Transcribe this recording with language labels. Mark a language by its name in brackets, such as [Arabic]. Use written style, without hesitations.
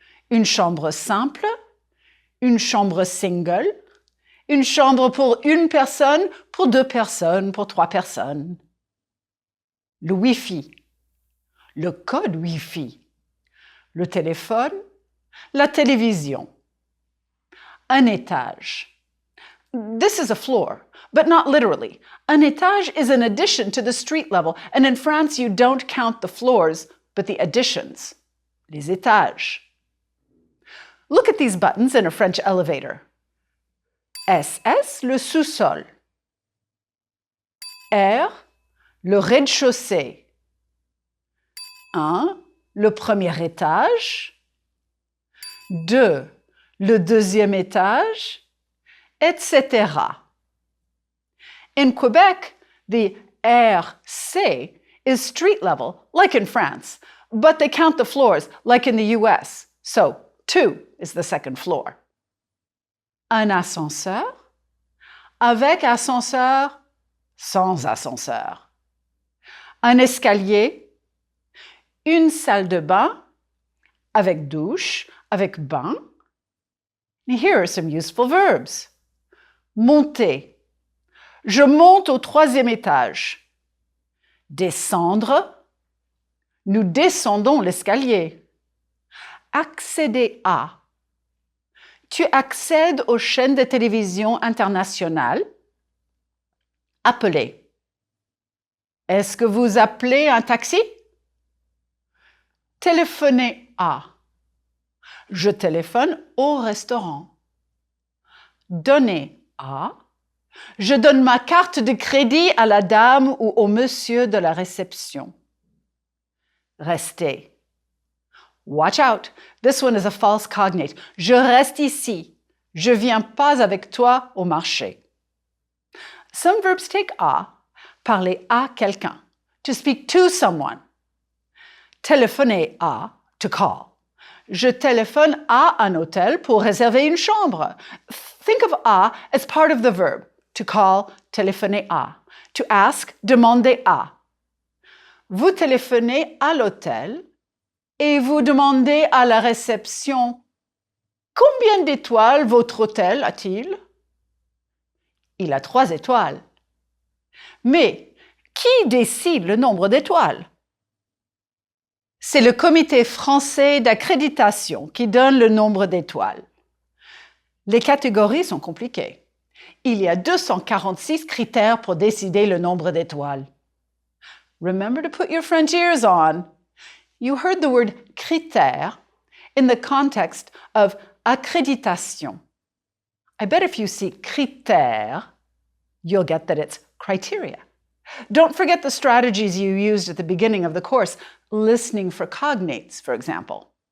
[French] Une chambre simple, une chambre single, une chambre pour 1 personne, pour 2 personnes, pour 3 personnes. Le Wi-Fi, le code Wi-Fi, le téléphone, la télévision. Un étage. [English] This is a floor, but not literally. [French] Un étage [English] is an addition to the street level, and in France you don't count the floors, but the additions, [French] les étages. [English] Look at these buttons in a French elevator. [French] SS, le sous-sol. R, le rez-de-chaussée. 1, le premier étage. 2, le deuxième étage, etc. [English] In Quebec, the RC is street level, like in France, but they count the floors, like in the US. So 2 is the second floor. [French] Un ascenseur avec ascenseur sans ascenseur. Un escalier, une salle de bain avec douche, avec bain. [English] And here are some useful verbs. [French] Monter. Je monte au 3e étage. Descendre. Nous descendons l'escalier. Accéder à. Tu accèdes aux chaînes de télévision internationales. Appeler. Est-ce que vous appelez un taxi? Téléphoner à. Je téléphone au restaurant. Donner à. Je donne ma carte de crédit à la dame ou au monsieur de la réception. Rester. [English] Watch out, this one is a false cognate. [French] Je reste ici. Je viens pas avec toi au marché. [English] Some verbs take [French] à, parler à quelqu'un, [English] to speak to someone. [French] Téléphoner à, [English] to call. [French] Je téléphone à un hôtel pour réserver une chambre. [English] Think of à as part of the verb. To call, [French] téléphoner à. [English] To ask, [French] demander à. Vous téléphonez à l'hôtel et vous demandez à la réception « Combien d'étoiles votre hôtel a-t-il » Il a 3 étoiles. Mais qui décide le nombre d'étoiles? C'est le Comité français d'accréditation qui donne le nombre d'étoiles. Les catégories sont compliquées. Il y a 246 critères pour décider le nombre d'étoiles. [English] Remember to put your French ears on. You heard the word critère in the context of accréditation. I bet if you see critère, you'll get that it's criteria. Don't forget the strategies you used at the beginning of the course, listening for cognates, for example.